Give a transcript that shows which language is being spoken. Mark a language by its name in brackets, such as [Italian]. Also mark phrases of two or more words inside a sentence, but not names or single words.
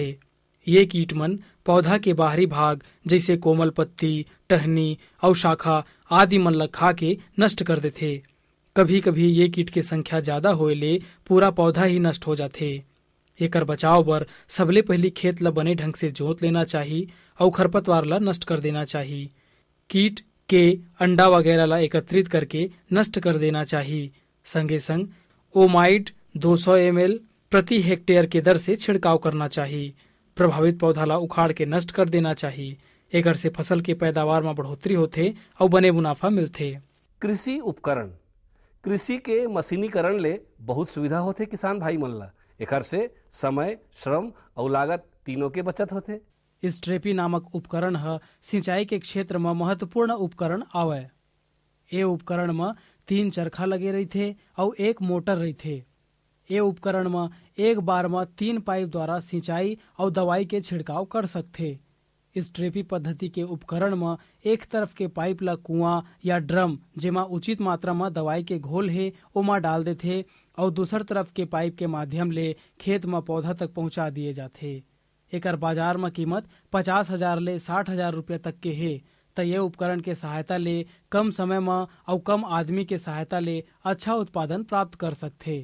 [Chhattisgarhi] ये कीट मन पौधा के बाहरी भाग जैसे कोमल पत्ती, टहनी और शाखा आदि मन ला खा के नष्ट कर देथे। कभी कभी ये कीट के संख्या ज्यादा होए ले पूरा पौधा ही नष्ट हो जाथे। एकर बचाव बर सबले पहली खेत ला बने ढंग से जोत लेना चाहिए और खरपतवार ला नष्ट कर देना चाहिए। कीट के अंडा वगैरह ला एकत्रित करके नष्ट कर देना चाहिए। संगे संग ओमाइड 200 ml प्रति हेक्टेयर के दर से छिड़काव करना चाहिए। प्रभावित पौधा ला उखाड़ के नष्ट कर देना चाहिए। एकर से फसल के पैदावार में बढ़ोतरी होथे और बने मुनाफा मिलथे। कृषि उपकरण, कृषि के मशीनीकरण ले बहुत सुविधा होथे किसान भाई मन ला। एकर से समय, श्रम और लागत तीनों के बचत होथे। स्ट्रेपी नामक उपकरण है सिंचाई के क्षेत्र में महत्वपूर्ण उपकरण आवे। ये उपकरण में 3 चरखा लगे रहते और एक मोटर रहते। ये उपकरण में एक बार में 3 पाइप द्वारा सिंचाई और दवाई के छिड़काव कर सकते। स्ट्रेपी पद्धति के उपकरण में एक तरफ के पाइप ला कुआं या ड्रम जेमा उचित मात्रा में दवाई के घोल है ओमा डाल देथे और दूसर तरफ के पाइप के माध्यम ले खेत में पौधा तक पहुंचा दिए जाथे। एकर बाजार में कीमत 50,000 ले 60,000 रुपया तक के है। तो ये उपकरण के सहायता ले कम समय में और कम आदमी के सहायता ले अच्छा उत्पादन प्राप्त कर सकथे।